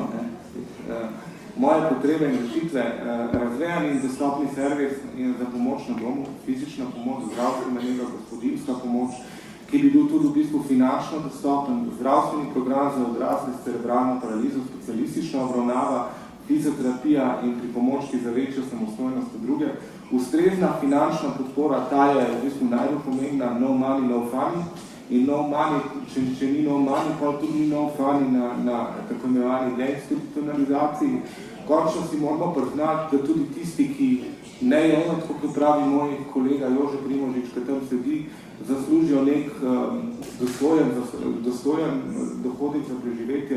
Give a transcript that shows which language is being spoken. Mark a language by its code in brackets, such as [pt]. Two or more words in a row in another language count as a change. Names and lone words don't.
[sl] Moje potrebe in rešitve, razvejani in dostopni servis za pomoč na domu, fizična pomoč, zdravstvena nega, gospodinska pomoč, ki bi bil tudi v bistvu finančno dostopen, zdravstveni program za odrasle s cerebralno paralizo, specialistična obravnava, fizioterapija in pripomočki za večjo samostojnost od druge. Ustrezna finančna podpora, ta je v bistvu najbolj pomembna, [en] no money, no funny. In no money, [sl] če ni [en] no money, [sl] pa tudi ni [en] no funny [sl] na tako imenovani deinstitucionalizaciji. Končno si moramo priznati, da tudi tisti, ki ne jejo, tako kot pravi moj kolega Jože Primožič, ki tam sedi, zaslužijo nek dostojen dohodek za preživetje,